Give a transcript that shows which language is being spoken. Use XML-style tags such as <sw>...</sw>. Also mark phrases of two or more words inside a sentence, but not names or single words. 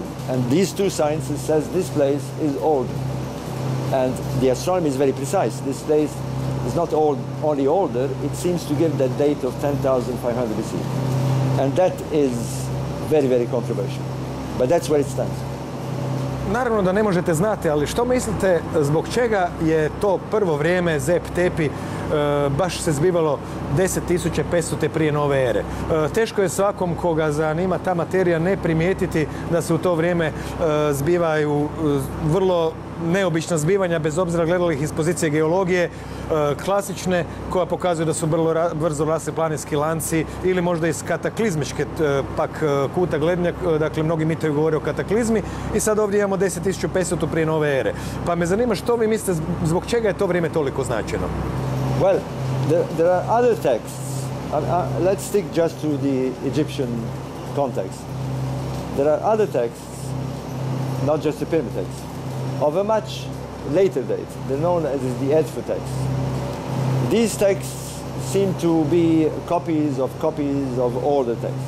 <en>And these two sciences says this place is old. And the astronomy is very precise. This place is not only older, it seems to give that date of 10,500 BC. And that is very, very controversial. But that's where it stands.</en> <hr>Naravno da ne možete znati, ali što mislite zbog čega je to prvo vrijeme Zep Tepi baš se zbivalo 10.500 prije nove ere? Teško je svakom koga zanima ta materija ne primijetiti da se u to vrijeme zbivaju vrlo neobična zbivanja, bez obzira gledali ih iz pozicije geologije, klasične, koja pokazuju da su vrlo brzo rasli planinski lanci, ili možda iz kataklizmičke pak kuta gledanja, dakle mnogi mitovi govore o kataklizmi, i sad ovdje imamo 10.500 prije nove ere. Pa me zanima što vi mislite, zbog čega je to vrijeme toliko značajno?</hr> <en>Well, there are other texts. Let's stick just to the Egyptian context. There are other texts, not just the pyramid texts, of a much later date. They're known as the Edfu texts. These texts seem to be copies of older texts.</en>